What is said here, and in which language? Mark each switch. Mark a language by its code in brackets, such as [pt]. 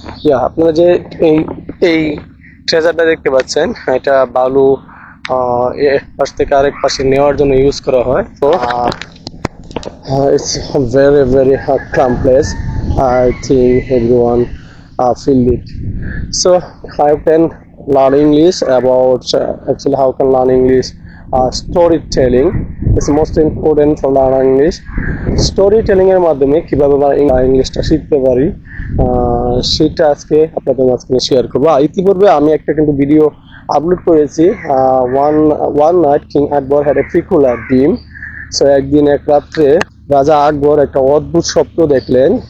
[bn] Yeah, আপনারা যে এই ট্রেজারটা দেখতে পাচ্ছেন, এটা বালু এক পাশ থেকে আরেক পাশে নেওয়ার জন্য ইউজ করা হয়। [en] তো it's a very calm place. I think everyone feel it. So how can learn English about actually how can learn English storytelling is most important for learning English. [bn] Storytelling এর মাধ্যমে কিভাবে আমরা ইংলিশটা শিখতে পারি সেটা আজকে আপনাদের মাঝখানে শেয়ার করবো। ইতিপূর্বে আমি একটা কিন্তু ভিডিও আপলোড করেছি, [en] One night king Akbar had a peculiar dream. [bn] So একদিন এক রাত্রে রাজা আকবর একটা অদ্ভুত স্বপ্ন দেখলেন।